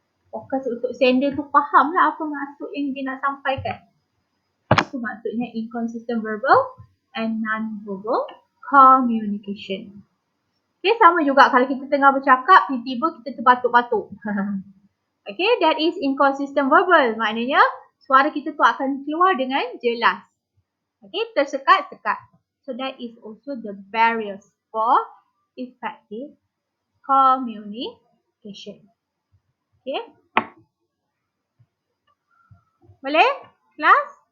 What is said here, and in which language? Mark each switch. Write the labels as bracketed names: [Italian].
[Malay] Fokus untuk sender tu faham lah apa maksud yang dia nak sampaikan. Itu maksudnya [English] inconsistent verbal and non-verbal communication. [Malay] Okay, sama juga kalau kita tengah bercakap, tiba-tiba kita terbatuk-batuk. [English] Okay, that is inconsistent verbal. [Malay] Maknanya, suara kita tu akan keluar dengan jelas. Okay, tersekat-sekat. [English] So that is also the barriers for effective communication. Okay. [Malay] Boleh? Kelas?